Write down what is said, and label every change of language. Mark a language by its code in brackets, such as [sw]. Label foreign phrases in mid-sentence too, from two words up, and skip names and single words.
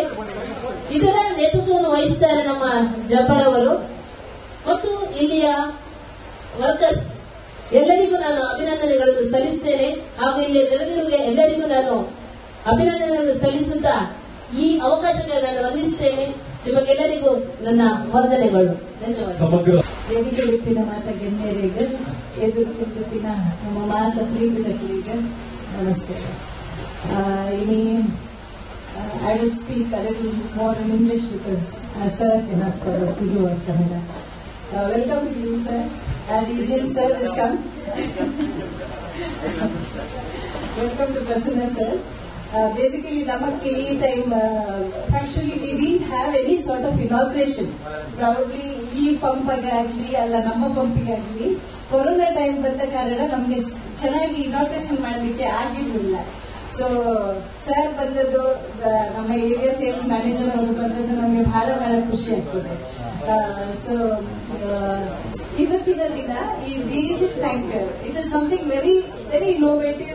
[kn] ಇದರ ನೇತೃತ್ವವನ್ನು ವಹಿಸುತ್ತಾರೆ ನಮ್ಮ ಜಬ್ಬರ್ ಅವರು ಮತ್ತು ಇಲ್ಲಿಯ ವರ್ಕರ್ಸ್ ಎಲ್ಲರಿಗೂ ನಾನು ಅಭಿನಂದನೆಗಳನ್ನು ಸಲ್ಲಿಸುತ್ತೇನೆ ಹಾಗೂ ಇಲ್ಲಿ ನೆರೆದಿರುವ ಎಲ್ಲರಿಗೂ ನಾನು ಅಭಿನಂದನೆಗಳನ್ನು ಸಲ್ಲಿಸುತ್ತಾ ಈ ಅವಕಾಶಕ್ಕೆ ನಾನು ವಂದಿಸುತ್ತೇನೆ. ನಿಮಗೆಲ್ಲರಿಗೂ ನನ್ನ ವಂದನೆಗಳು. ಧನ್ಯವಾದ. ಎದುರುತ್ತಿನ ಮಾತ ಗಣ್ಯರಿಗೆ, ಎದುರುತ್ತಿನ ನಮ್ಮ ಮಾತ ಪ್ರೀತಿಗಳಿಗೆ ನಮಸ್ಕಾರ. [en] I would speak a little more in English because sir cannot do it Kannada. Welcome to you, sir. Our DGM sir has come. Welcome to Prasanna sir. Basically, Namakki time, actually we didn't have any sort of inauguration. [kn] Probably ಈ ಪಂಪ್ ಆಗಲಿ ಅಲ್ಲ ನಮ್ಮ ಪಂಪಿಗೆ ಆಗಲಿ [en] corona time [kn] ಬಂದ ಕಾರಣ ನಮಗೆ ಚೆನ್ನಾಗಿ ಇನಾಗ್ರೇಷನ್ ಮಾಡಲಿಕ್ಕೆ ಆಗಿರಲಿಲ್ಲ. ಸೊ ಸರ್ ಬಂದದ್ದು, ನಮ್ಮ [en] area sales manager [kn] ಅವರು ಬಂದದ್ದು ನಮಗೆ ಬಹಳ ಖುಷಿ ಆಗ್ತದೆ. [en] ಸೊ [kn] ಇವತ್ತಿನ ದಿನ ಈ [en] diesel tanker it is something very very innovative.